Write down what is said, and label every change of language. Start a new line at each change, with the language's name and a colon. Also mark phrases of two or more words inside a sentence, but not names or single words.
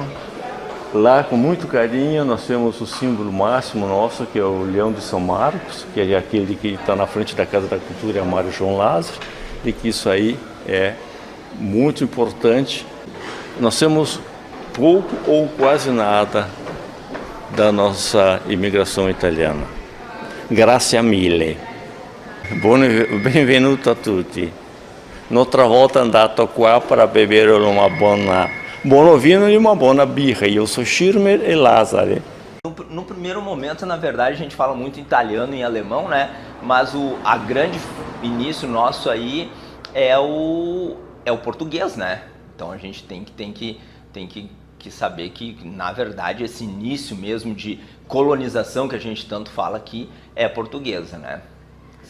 Portuguese: Lá, com muito carinho, nós temos o símbolo máximo nosso, que é o Leão de São Marcos, que é aquele que está na frente da Casa da Cultura, é Mário João Lázaro, e que isso aí é muito importante. Nós temos pouco ou quase nada da nossa imigração italiana.
Italian: Grazie mille. Benvenuto a tutti. Un'altra volta andato qua
Portuguese: para beber uma
Italian: buon vino
Portuguese: e uma boa birra. Eu sou Schirmer e Lázaro. No primeiro momento, na verdade, a gente fala muito italiano e alemão, né? Mas a grande início nosso aí é o português, né? Então a gente tem que saber que, na verdade, esse início mesmo de colonização que a gente tanto fala aqui é portuguesa, né?